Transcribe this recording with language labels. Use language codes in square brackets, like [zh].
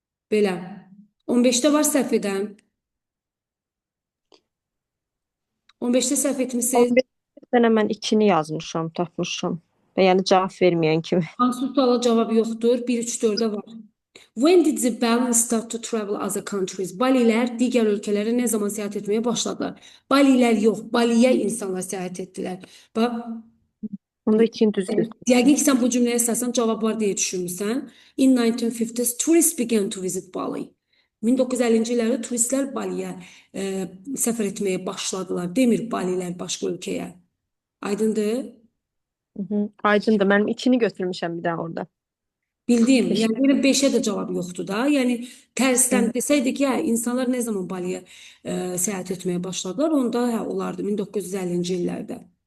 [az] Belə. 15-də var səhv edən. 15-də səhv etmişsiniz. 15-də mən 2-ni yazmışam, tapmışam. Yəni cavab verməyən kimi. Hansı suala cavab yoxdur? 1, 3, 4-də var. [en] When did the Balis start to travel other countries? [az] Balilər digər ölkələrə nə zaman səyahət etməyə başladılar? Balilər yox, Baliyə insanlar səyahət etdilər. Bax, Onda 2-ni düz götür. yəqin ki, sən bu cümləyə əsasən cavab var deyə düşünmüsən. [en] In 1950s, tourists began to visit Bali. [az] 1950-ci illərdə turistlər Baliyə səfər etməyə başladılar. Demir Balilər başqa ölkəyə. Aydındır? Aydındır. Mənim 2-ni götürmüşəm bir daha orada. Bildim. Yəni 5'e də cavab yoxdur da. Yəni tərsdən desəydik ki, insanlar nə zaman Baliyə səyahət etməyə başladılar, onda olardı 1950-ci illərdə.